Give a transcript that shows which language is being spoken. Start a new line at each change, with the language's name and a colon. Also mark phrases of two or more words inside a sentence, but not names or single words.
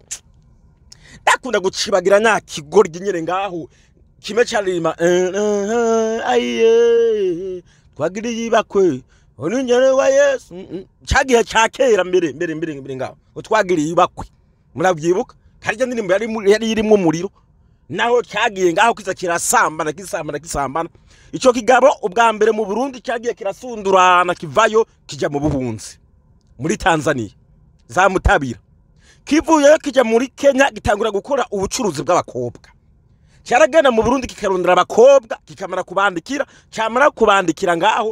Rundi: Ndakunda gucibagira nya kigoryi nyere ngaho kime cyarima aye twagiriye ibakwe onunyere wa Yesu cyagiye cyakera mbere ngaho utwagiriye ibakwe murabyibuka karya ndirimbo yari irimo umuriro naho cyagiye ngaho kiza kirasambana ico kigabo ubwa mbere mu Burundi cyagiye kirasundurana kivayo kijya mu buhunzi muri Tanzania za Mutabira kivuye kijya muri Kenya gitangura gukora ubucuruzi bw'abakobwa cyaragana mu Burundi kikarondera abakobwa kikamara kubandikira cyamara kubandikira ngaho